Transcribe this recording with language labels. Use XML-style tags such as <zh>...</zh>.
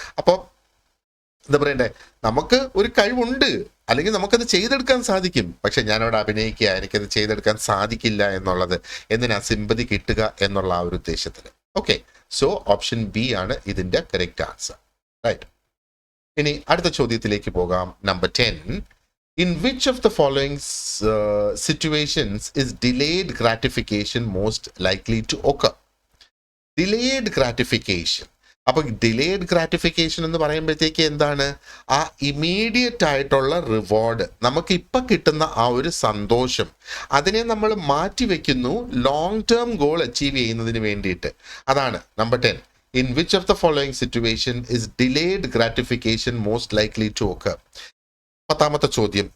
<ml>അപ്പോൾ എന്താ പറയണ്ടേ, നമുക്ക് ഒരു കഴിവുണ്ട്, അല്ലെങ്കിൽ നമുക്കത് ചെയ്തെടുക്കാൻ സാധിക്കും, പക്ഷെ ഞാനവിടെ അഭിനയിക്കുക, എനിക്കത് ചെയ്തെടുക്കാൻ സാധിക്കില്ല എന്നുള്ളത്, എന്തിനാ സിമ്പതി കിട്ടുക എന്നുള്ള ആ ഒരു ഉദ്ദേശത്തിൽ. ഓക്കെ, സോ ഓപ്ഷൻ ബി ആണ് ഇതിന്റെ കറക്റ്റ് ആൻസർ. റൈറ്റ്. ഇനി അടുത്ത ചോദ്യത്തിലേക്ക് പോകാം. Number 10.</ml> <en>In which of the following situations is delayed gratification most likely to occur? Delayed gratification.</en> <ml>അപ്പൊ ഡിലേഡ് ഗ്രാറ്റിഫിക്കേഷൻ എന്ന് പറയുമ്പോഴത്തേക്ക് എന്താണ്? ആ ഇമീഡിയറ്റ് ആയിട്ടുള്ള റിവാർഡ്, നമുക്ക് ഇപ്പൊ കിട്ടുന്ന ആ ഒരു സന്തോഷം, അതിനെ നമ്മൾ മാറ്റി വെക്കുന്നു ലോങ് ടേം ഗോൾ അച്ചീവ് ചെയ്യുന്നതിന് വേണ്ടിയിട്ട്. അതാണ് number 10.</ml> <en>In which of the following situation is delayed gratification most likely to occur?</en> <ml>10ാമത്തെ ചോദ്യം.</ml>